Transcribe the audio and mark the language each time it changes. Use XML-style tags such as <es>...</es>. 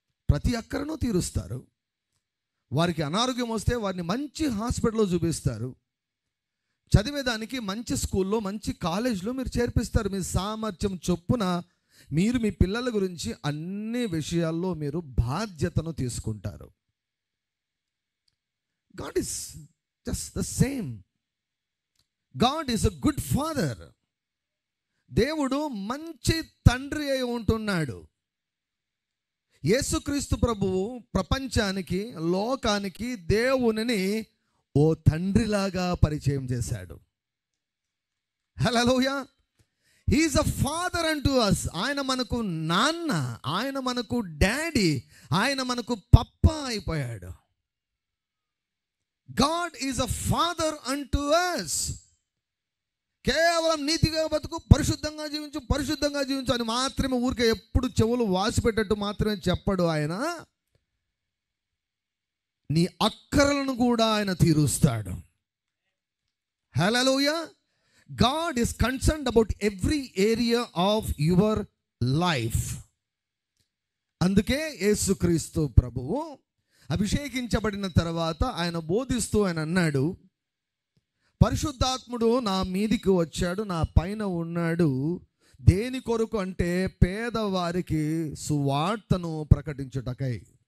<te>ప్రతి అక్కరను తీరుస్తారు. వారికి అనారోగ్యం వస్తే వారిని మంచి హాస్పిటల్లో చూపిస్తారు. చదివేదానికి మంచి స్కూల్లో, మంచి కాలేజ్లో మీరు చేర్పిస్తారు. మీ సామర్థ్యం చొప్పున మీరు మీ పిల్లల గురించి అన్ని విషయాల్లో మీరు బాధ్యతను తీసుకుంటారు.</te> <en>God is just the same. God is a good father.</en> <te>దేవుడు మంచి తండ్రి అయి ఉంటున్నాడు. యేసుక్రీస్తు ప్రభువు ప్రపంచానికి, లోకానికి దేవునిని ఓ తండ్రిలాగా పరిచయం చేశాడు. హల్లెలూయా.</te> <en>He is a father unto us.</en> <te>ఆయన మనకు నాన్న, ఆయన మనకు డాడీ, ఆయన మనకు పప్పా అయిపోయాడు.</te> <en>God is a father unto us.</en> <te>కేవలం నీతిగా బతుకు, పరిశుద్ధంగా జీవించు అని మాత్రమే ఊరికే ఎప్పుడు చెవులు వాసిపెట్టట్టు మాత్రమే చెప్పడు. ఆయన నీ అక్కరలను కూడా ఆయన తీరుస్తాడు. హల్లెలూయా.</te> <en>God is concerned about every area of your life.</en> <te>అందుకే యేసుక్రీస్తు ప్రభువు అభిషేకించబడిన తర్వాత ఆయన బోధిస్తూ ఆయన అన్నాడు, పరిశుద్ధాత్ముడు నా మీదికి వచ్చాడు, నా పైన ఉన్నాడు. దేని కొరకు అంటే పేదవారికి సువార్తను ప్రకటించుటకై.</te>